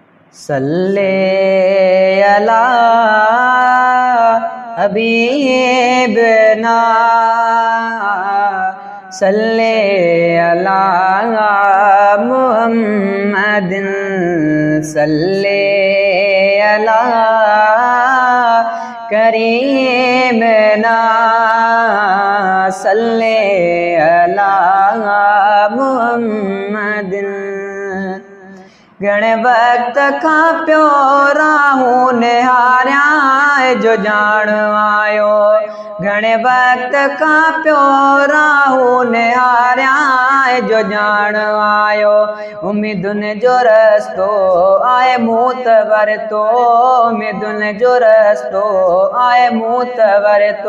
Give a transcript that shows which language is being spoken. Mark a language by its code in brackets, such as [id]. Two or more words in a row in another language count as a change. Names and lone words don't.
[ar] صلى على حبيبنا صلى على محمد صلى على كريمنا صلى على محمد. [sd] घणे वक्त का प्यो राहूं निहारिया जो जान आयो। घणे वक्त का प्यो राहूं निहारिया जो जान आयो। उम्मीदुन जो रस्तो आए मूत वरतो उम्मीदुन जो रस्तो आए मूत वरतो।